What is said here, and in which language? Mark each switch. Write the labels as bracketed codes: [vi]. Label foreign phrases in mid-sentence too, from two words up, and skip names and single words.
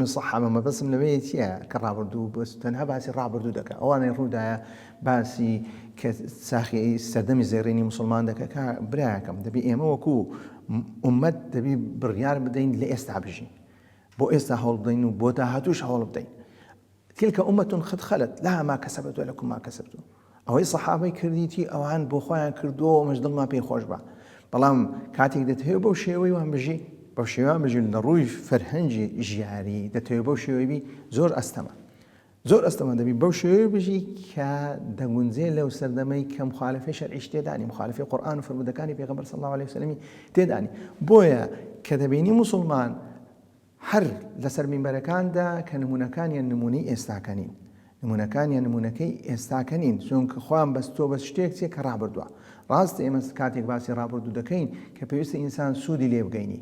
[ckb] سەحابە مەبەستم لەوەیە چییە کە ڕابردوو بەست تەنها باسی ڕابردوو دەکات ئەوانەی ڕوودایە باسی کە ساخی سەردەمی زێڕینی موسڵمان دەکات کە برایەکەم دەبی ئێمە وەکو ئومەت دەبی بڕیار بدەین لە ئێستا بژین بۆ ئێستا هەوڵ بدەین و بۆ داهاتووش هەوڵ بدەین [ar] تلك أمة قد خلت لها ما كسبت ولكم ما كسبتم [ckb] ئەوەی سەحابەی کردیتی ئەوان بۆ خۆیان کردووە مەجدڵما پێی خۆش بە بەڵام کاتێک دەتەوێت بەو شێوەی وان بژی بەو شێوان بژین لە ڕووی فەرهەنگی ژیاری دەتەوێت بەو شێوەی زۆر ئەستەمە دەبی بەو شێوەی بژی کە دەگونجێ لەو سەردەمەی کە مخالفەی شەرعیش تێدانی مخالفەی قورئان و فەرمودەکانی پێغەمبەر [ar] صلی الله عليه وسلم [ckb] تێدانی بۆیە کە دەبینی موسڵمان هەر لەسەر مینبەرەکاندا کە نمونونەکانیان نمونەی ئێستاکەنین نمونونەکانیان نمونونەکەی ئێستاکەنین چونکە خۆیان بەستۆ بە شتێک چێ کە ڕابردووە ڕاستە ئێمە کاتێک باسی ڕابردوو دەکەین کە پێویستە ئینسان سوودی لێ بگەینی